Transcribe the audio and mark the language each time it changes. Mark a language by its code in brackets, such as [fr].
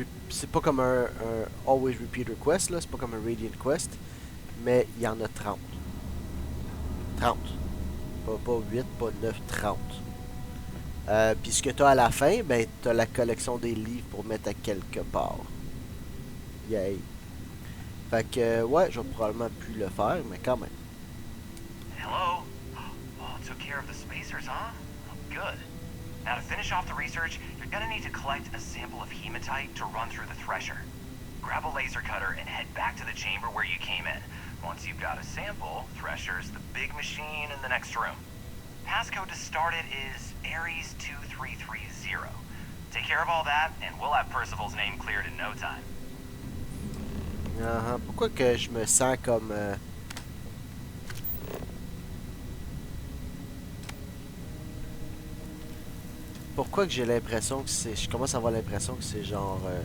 [fr] C'est pas comme un Always Repeater Quest, là. C'est pas comme un Radiant Quest. Mais il y en a 30. 30. Pas 8, pas 9, 30. Puis ce que tu as à la fin, ben tu as la collection des livres pour mettre à quelque part. Yay. Fait que, ouais, je vais probablement plus le faire, mais quand même. [en] Hello? Oh, took care of the spacers, huh? Oh, good. Now to finish off the research, you're gonna need to collect a sample of hematite to run through the thresher. Grab a laser cutter and head back to the chamber where you came in. Once you've got a sample, thresher's the big machine in the next room. Passcode to start it is Ares 2330. Take care of all that, and we'll have Percival's name cleared in no time. [fr] Pourquoi que je me sens comme... Pourquoi que j'ai l'impression que c'est... Je commence à avoir l'impression que c'est genre...